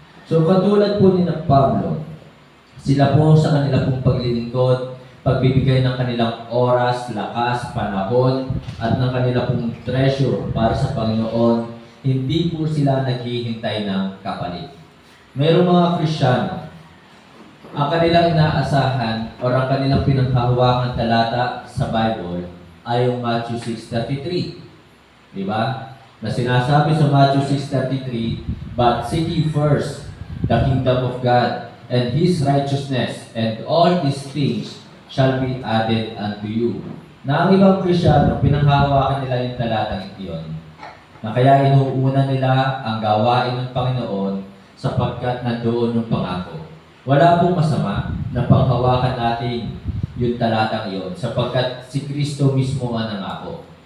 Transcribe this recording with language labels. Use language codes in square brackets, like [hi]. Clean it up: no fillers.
[tl] So katulad po ni Pablo, sila po sa kanila pong paglilingkod, pagbibigay ng kanilang oras, lakas, panahon, at ng kanila pong treasure para sa Panginoon, hindi po sila naghihintay ng kapalit. Merong mga Kristiyano, ang kanilang inaasahan o ang kanilang pinanghahawakan talata sa Bible ay yung Matthew 6:33. Di ba? Na sinasabi sa [en] Matthew 6:33, but seek ye first the kingdom of God and His righteousness, and all these things shall be added unto you. [tl] Na ang ibang Kristiyano, pinanghahawakan nila yung talatang iyon. Na kaya inuuna nila ang gawain ng Panginoon sapagkat nandoon yung pangako. Wala pong masama na panghawakan natin yung talatang iyon sapagkat si Kristo mismo ang nangako.